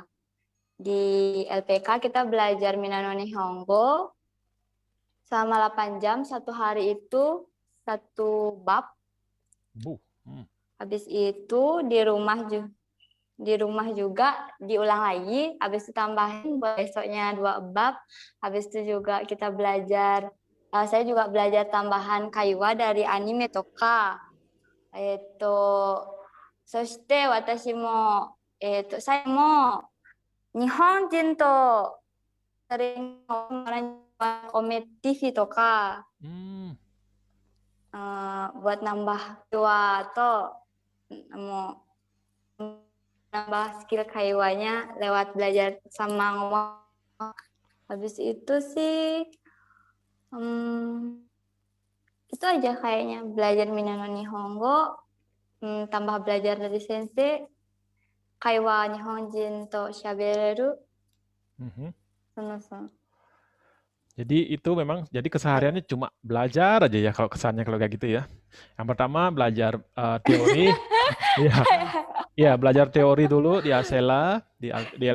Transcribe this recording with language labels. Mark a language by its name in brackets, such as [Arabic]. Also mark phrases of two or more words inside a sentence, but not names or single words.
[Indonesian] Di LPK kita belajar Minano Nihongo selama 8 jam, satu hari itu satu bab. Bu. Hmm. Habis itu di rumah juga diulang lagi, habis itu tambahin buat besoknya 2 bab. Habis itu juga kita belajar, saya juga belajar tambahan kaiwa dari anime toka. [Japanese] そして私も, [Indonesian] saya mo [Japanese] 日本人と [Indonesian] sering ngomong Ome TV toka. Hmm. Buat nambah dua atau mau nambah skill kaiwanya lewat belajar sama ngomong. Habis itu sih itu aja kayaknya, belajar Minano Nihongo, tambah belajar dari sensei, [Japanese] 会話日本人と喋れる. [Indonesian] Mhm. Sono. Jadi itu memang jadi kesehariannya cuma belajar aja ya kalau kesannya kalau kayak gitu ya. Yang pertama belajar teori, iya, iya belajar teori dulu di Asela, di LPK-nya,